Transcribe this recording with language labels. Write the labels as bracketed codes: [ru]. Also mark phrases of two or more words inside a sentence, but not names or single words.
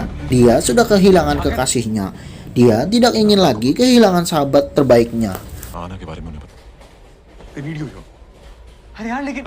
[id] Dia sudah kehilangan kekasihnya. Dia tidak ingin lagi kehilangan sahabat terbaiknya. [hi] आना के बारे में उन्हें बता। [en] They need you here. [hi] अरे यार लेकिन